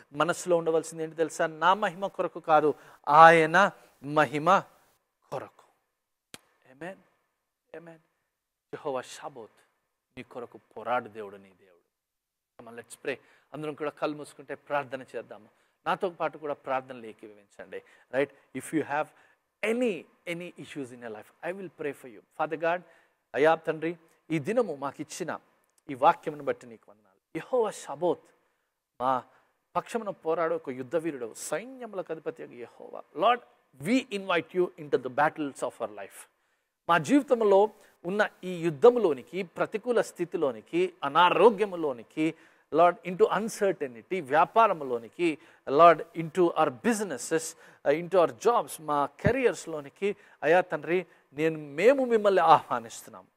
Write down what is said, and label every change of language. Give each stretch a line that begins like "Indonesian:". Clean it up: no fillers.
Telugu: మనసులో ఉండవలసింది ఏంటి తెలుసా? నా మహిమ కొరకు కాదు, ఆయన మహిమ కొరకు. ఆమేన్, ఆమేన్. యెహోవా షాబోత్, నీ కొరకు పోరాడు దేవుడు, నీ దేవుడు.
English: Let's pray.
Telugu: అందరం కూడా కళ్ళు మూసుకుంటే ప్రార్థన చేద్దాము. నాతో పాటు కూడా ప్రార్థనలు ఏకీభవించండి. Right?
English: If you have any issues in your life, I will pray for you. Father God,
Telugu: అయ్యా తండ్రి, ఈ దినము మాకు ఇచ్చిన ఈ వాక్యమును బట్టి నీకు వందనాలు. యెహోవా షాబోత్, మా పక్షమున పోరాడు ఒక యుద్ధ వీరుడు, సైన్యములకు అధిపతి యెహోవా.
English: Lord, we invite you into the battles of our life.
Telugu: మా జీవితంలో ఉన్న ఈ యుద్ధములోనికి, ప్రతికూల స్థితిలోనికి, అనారోగ్యములోనికి, lord,
English: into uncertainty,
Telugu: వ్యాపారంలోనికి, lord,
English: into our businesses, into our jobs,
Telugu: మా కెరియర్స్లోనికి అయా తండ్రి మేము మిమ్మల్ని ఆహ్వానిస్తున్నాం.